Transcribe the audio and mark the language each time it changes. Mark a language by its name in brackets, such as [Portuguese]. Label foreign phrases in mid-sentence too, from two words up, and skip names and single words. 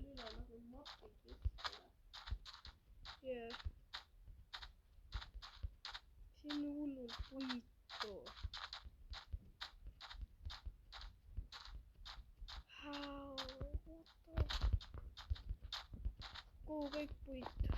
[English] Yeah. [Estonian] Siin on hullult puitu. [English] How? What the? [Estonian] Kuhu kõik puit?